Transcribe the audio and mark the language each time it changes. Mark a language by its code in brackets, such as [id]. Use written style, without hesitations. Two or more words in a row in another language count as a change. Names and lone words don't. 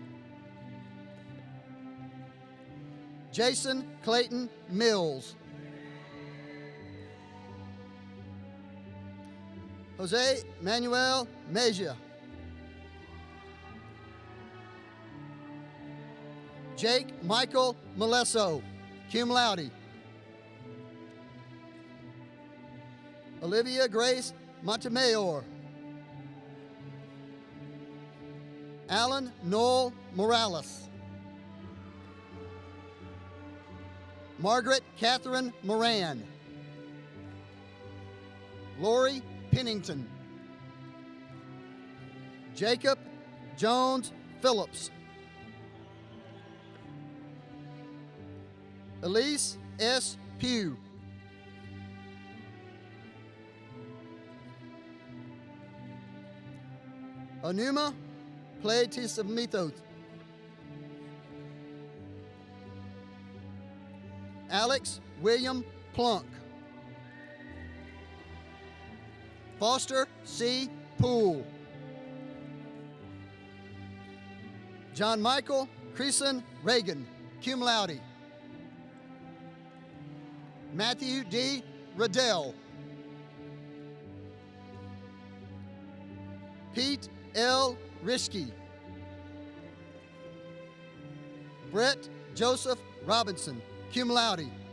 [en] Jason Clayton Mills. Jose Manuel Mejia. Jake Michael Malesso, cum laude. Olivia Grace Montemayor. Alan Noel Morales. Margaret Catherine Moran. Lori Pennington. Jacob Jones Phillips. Elise S. Pugh. Anuma Pleitismithos. Alex William Plunk. Foster C. Poole. John Michael Creason Reagan, cum laude. Matthew D. Riddell. Pete L. Rischke. Brett Joseph Robinson, cum laude.